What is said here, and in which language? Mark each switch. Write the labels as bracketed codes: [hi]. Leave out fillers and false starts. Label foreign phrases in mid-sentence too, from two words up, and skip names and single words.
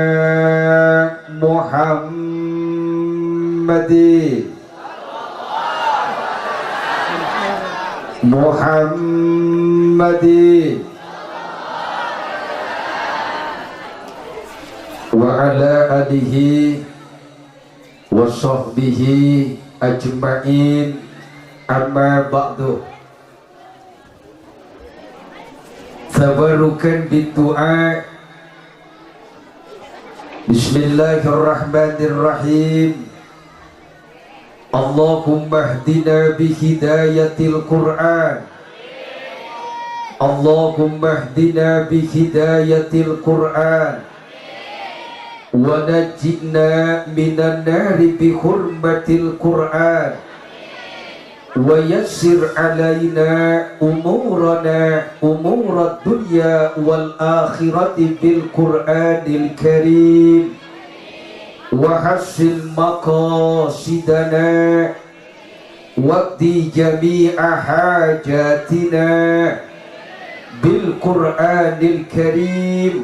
[ar] محمد وعلى آله وصحبه أجمعين أما بعد. تبركا بالدعاء. بسم الله الرحمن الرحيم. اللهم اهدنا بهداية القرآن. اللهم اهدنا بهداية القرآن ونجنا من النار بحرمة القرآن ويسر علينا أمورنا أمور الدنيا والآخرة بالقرآن الكريم وحصل مقاصدنا واقض جميع حاجاتنا بالقرآن الكريم.